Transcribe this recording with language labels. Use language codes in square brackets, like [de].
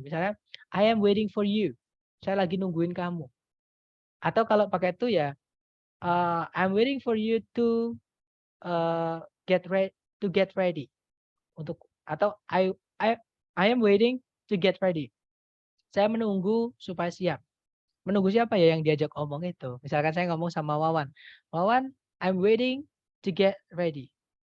[en] Misalnya, I am waiting for you. [id] Saya lagi nungguin kamu. Atau kalau pakai to ya, [en] I'm waiting for you to get ready. Atau I am waiting to get ready. [id] Saya menunggu supaya siap. Menunggu siapa ya yang diajak omong itu? Misalkan saya ngomong sama Wawan. [en] Wawan, I'm waiting to get ready.